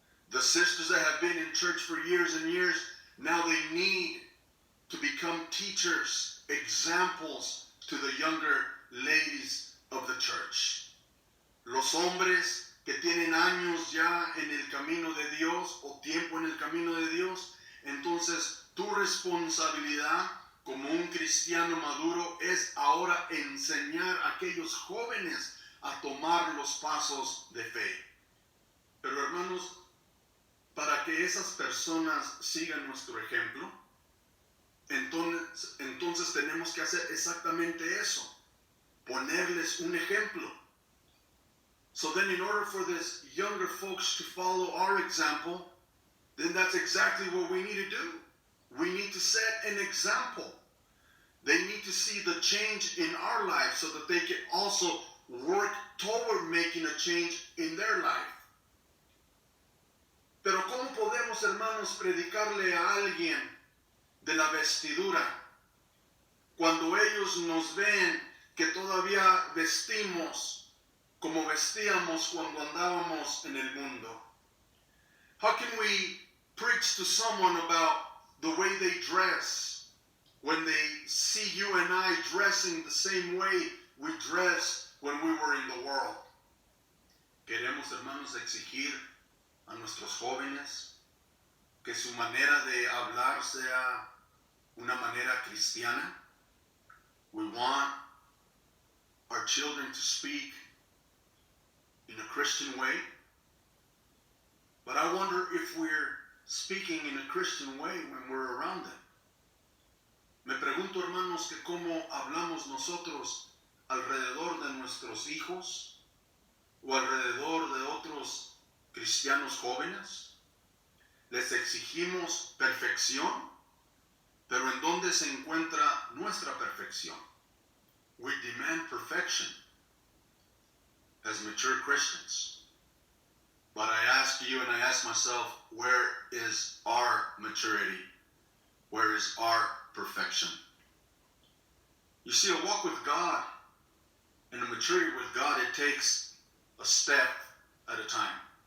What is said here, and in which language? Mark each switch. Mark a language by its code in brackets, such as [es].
[en] The sisters that have been in church for years and years, now they need to become teachers, examples to the younger ladies of the church. [es] Los hombres que tienen años ya en el camino de Dios o tiempo en el camino de Dios, entonces tu responsabilidad como un cristiano maduro es ahora enseñar a aquellos jóvenes a tomar los pasos de fe. Pero hermanos, para que esas personas sigan nuestro ejemplo, entonces tenemos que hacer exactamente eso, ponerles un ejemplo. [en] So then in order for this younger folks to follow our example, then that's exactly what we need to do. We need to set an example. They need to see the change in our life so that they can also work toward making a change in their life. [es] Pero ¿cómo podemos, hermanos, predicarle a alguien de la vestidura cuando ellos nos ven que todavía vestimos como vestíamos cuando andábamos en el mundo? [en] How can we preach to someone about the way they dress when they see you and I dressing the same way we dressed when we were in the world? [es] Queremos, hermanos, exigir a nuestros jóvenes que su manera de hablar sea una manera cristiana. [en] We want our children to speak in a Christian way. But I wonder if we're speaking in a Christian way when we're around them. [es] Me pregunto, hermanos, que cómo hablamos nosotros alrededor de nuestros hijos o alrededor de otros cristianos jóvenes. Les exigimos perfección, pero ¿en dónde se encuentra nuestra perfección? [en] We demand perfection as mature Christians. But I ask you and I ask myself, where is our maturity? Where is our perfection? You see, a walk with God and a maturity with God, it takes a step at a time.